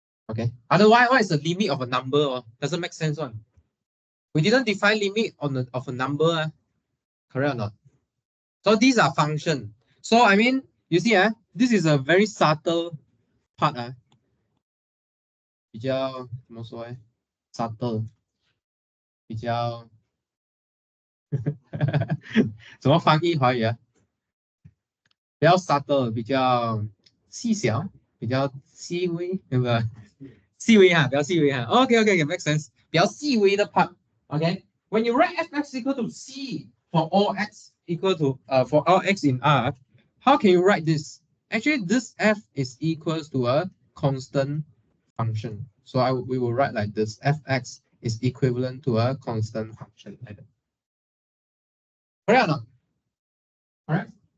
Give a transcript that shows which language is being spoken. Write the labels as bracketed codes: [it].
[en] Okay. Otherwise, what is the limit of a number? Doesn't make sense one. We didn't define limit of a number. Correct or not? So these are function. So I mean, you see, this is a very subtle part. [zh] 比较怎么说？subtle，比较怎么翻译华语啊？比较 subtle，比较细小，比较细微，对不对？细微哈，比较细微哈。OK， [en] make sense。 [zh] 比较细微的 part。 [en] OK，when you write f(x) equal to c for all x equal to for all x in R, how can you write this? Actually, this f is equals to a constant function. So we will write like this: f(x) is equivalent to a constant function. Like that. Correct or not? Correct.